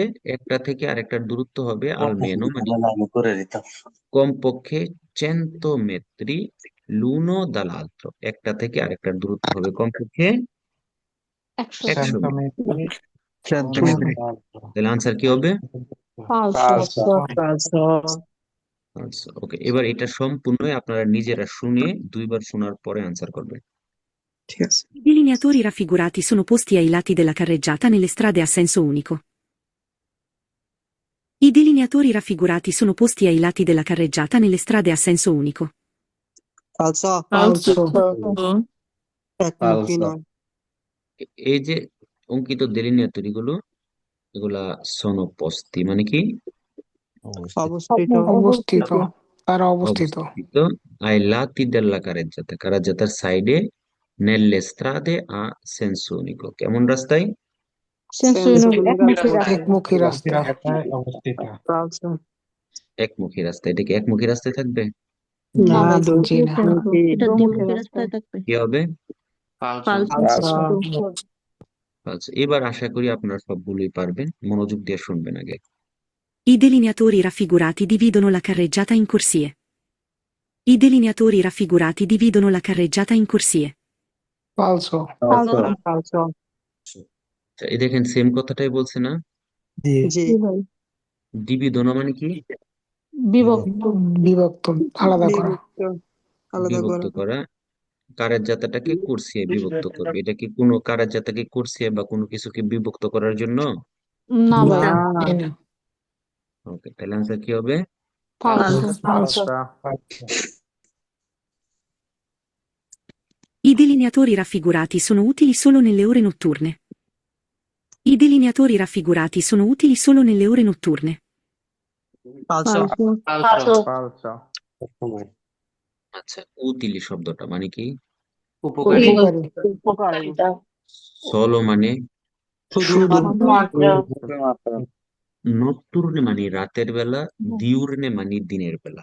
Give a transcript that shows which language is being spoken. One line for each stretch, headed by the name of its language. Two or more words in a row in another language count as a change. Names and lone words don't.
Bangla: একটা থেকে আরেকটার দূরত্ব হবে আলমেনো মানে কমপক্ষে 100
Italian: metri l'uno dall'altro,
Bangla: একটা থেকে আরেকটার দূরত্ব হবে কমপক্ষে 100 100 100 মিটার। মিটার সেন্টিমিটার তাহলে আনসার কি হবে? falso, ফালসো আচ্ছা, ওকে, এবার এটা সম্পূর্ণ আপনারা নিজেরা শুনে দুইবার শোনার পরে আনসার করবেন। ঠিক আছে
Italian: I delineatori raffigurati sono posti ai lati della carreggiata nelle strade a senso unico. I delineatori raffigurati sono posti ai lati della carreggiata nelle strade a senso unico.
Bangla: ফালসো falso, একমুখী নয় এই যে অঙ্কিত দেলিনিয়াতরি গুলো, এগুলা সনপস্থি মানে কি? অবস্থিত অবস্থিত, তারা অবস্থিত অবস্থিত
Italian: ai lati della carreggiata,
Bangla: কারাজ্জাতার সাইডে,
Italian: nelle strade a senso unico,
Bangla: কেমন রাস্তায়? senso একমুখী রাস্তা, একমুখী রাস্তা রাস্তায় অবস্থিত ফালসো একমুখী রাস্তা, এটা কি একমুখী রাস্তায় থাকবে? না না ভাই, দুটি না senso, এটা দ্বিমুখী রাস্তায় থাকবে, কি হবে? falso, আচ্ছা, এবার আশা করি আপনারা সবগুলোই পারবেন, মনোযোগ দিয়ে শুনবেন আগে।
Italian: I delineatori raffigurati dividono la carreggiata in corsie. I delineatori raffigurati dividono la carreggiata in corsie.
Bangla: ফালসো falso, ফালসো আচ্ছা, এই দেখেন সেম কথাটাই বলছে না? জি জি জি ভাই, ডিবিদনা মানে কি? বিভক্ত। বিভক্ত, আলাদা করা। বিভক্ত করা। কারের জাতাটাকে কুরসিয়ে বিভক্ত করবে, এটা কি কোনো কারের জাতাকে কুরসিয়ে বা কোনো কিছুকে বিভক্ত করার জন্য? না না, ভাই, এই না। ওকে, তাহলে আনসার কি হবে? ফালসো। ফালসো।
Italian: I delineatori raffigurati sono utili solo nelle ore notturne. I delineatori raffigurati sono utili solo nelle ore notturne.
Bangla: ফালসো। ফালসো। আচ্ছা, উতিলি শব্দটা মানে কি? উপকারী। উপকারী। সলো মানে? শুধু। নত্তুর্নে মানে রাতের বেলা, দিউর্নে মানে দিনের বেলা।